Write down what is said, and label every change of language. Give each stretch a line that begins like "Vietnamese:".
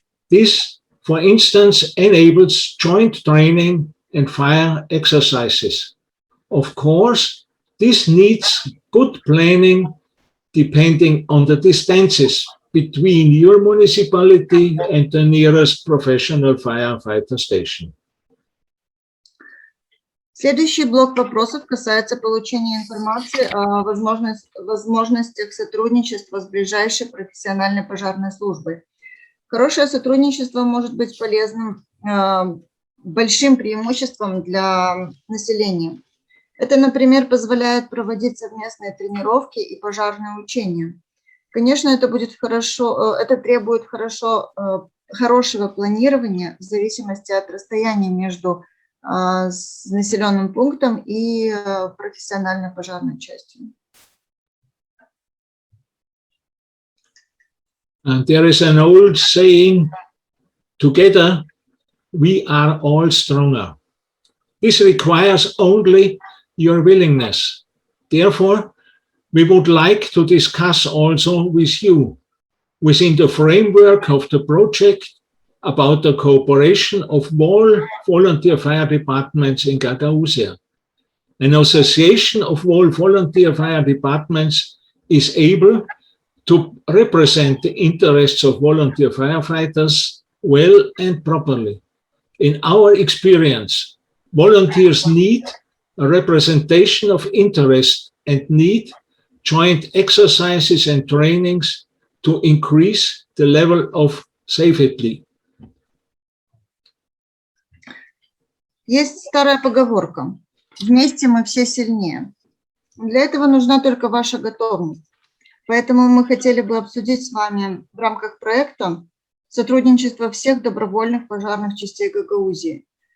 English: This, for instance, enables joint training and fire exercises. Of course, this needs good planning depending on the distances between your municipality and the nearest professional firefighter station.
Russian: Следующий блок вопросов касается получения информации о возможностях сотрудничества с ближайшей профессиональной пожарной службой. Хорошее сотрудничество может быть полезным, большим преимуществом для населения. Это, например, позволяет проводить совместные тренировки и пожарные учения. Конечно, это будет хорошо, это требует хорошего планирования в зависимости от расстояния между населенным пунктом и профессиональной пожарной частью.
English: And there is an old saying, together we are all stronger. This requires only your willingness. Therefore, we would like to discuss also with you, within the framework of the project, about the cooperation of all volunteer fire departments in Gagausia. An association of all volunteer fire departments is able to represent the interests of volunteer firefighters well and properly. In our experience, volunteers need a representation of interest and need joint exercises and trainings to increase the level of safety.
Russian: Есть старая поговорка: вместе мы все сильнее. Для этого нужна только ваша готовность. Поэтому мы хотели бы обсудить с вами в рамках проекта сотрудничество всех добровольных пожарных частей Гагаузии.